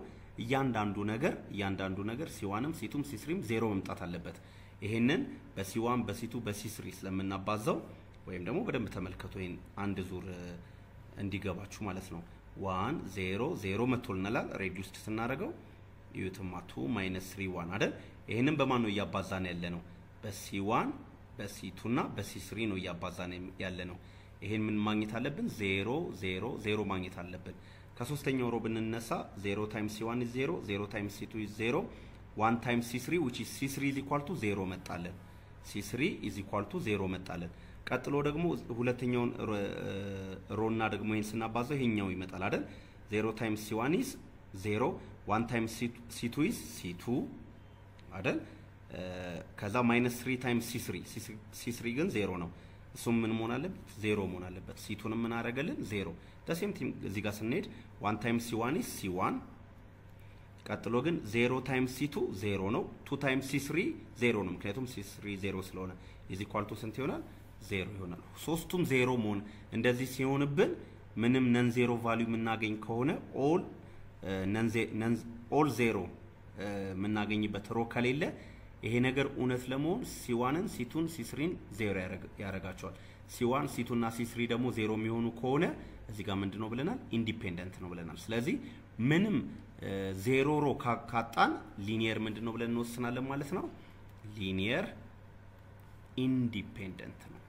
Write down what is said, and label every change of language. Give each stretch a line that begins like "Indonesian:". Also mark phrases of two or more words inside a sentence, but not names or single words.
Amharic: እያንዳንዱ ነገር C1ም C2ም C3ም ዜሮ መምጣት አለበት። ይሄንን በC1 በC2 በC3 ስለምናባዛው ወይም ደግሞ በደንብ ተመልከቱ ይሄን አንድ ዙር እንዲገባችሁ ማለት ነው 1 0 0 መጥቶልናል ሬዲዩስድ ስናደርገው ይዩትማ 2 -3 1 አይደል ይሄንን በማን ነው ያባዛን ያለ ነው በc1 በc2 እና በc3 ነው ያባዛን ያለ ነው ይሄን ምን ማግኘት አለብን 0 0 0 ማግኘት አለብን ከሶስተኛው ሮ ብንነሳ
English: 0 times c1 is 0 0 times c2 is 0 1 times c3 which is c3 is equal to 0
Amharic: መጣለን
English: c3 is equal to 0
Amharic: መጣለን ቀጥሎ ደግሞ ሁለተኛውን ሮና ደግሞ ይሄን ስናባዛው ይሄኛው ይመጣል አይደል 0
English: times c1 is 0 1 times c2 is c2
Amharic: አይደል ከዛ
English: -3 times c3
Amharic: ግን 0 ነው እሱም ምን መሆን አለበት 0 መሆን አለበት c2ንም ምን አደረገልን 0
English: the same thing
Amharic: እዚህ ጋር ስንሄድ
English: 1 times c1 is c1
Amharic: ቀጥሎ ግን
English: 0 times c2
Amharic: 0 ነው
English: 2 times c3
Amharic: 0 ነው ምክንያቱም c3 0 ስለሆነ
English: is equal to
Amharic: ስንት ይሆናል 0 ይሆናል ሶስቱም 0 መሆን እንደዚህ ሲሆንብን ምንም ነን 0 ቫልዩ የምናገኝ ከሆነ
English: all 0
Amharic: የምናገኝበት ሮ ከሌለ ይሄ ነገር እውነት ለመሆን c1ን c2ን c3ን 0 ያረጋቸዋል c1 c2 እና c3 ደግሞ 0 የሚሆኑ ከሆነ እዚህ ጋር ምንድነው ብለናል ኢንዲፔንደንት ነው ብለናል ስለዚህ ምንም 0 ሮ ካጣን ሊኒየር ምንድነው ብለን እንወስናለን ማለት ነው
English: linear independent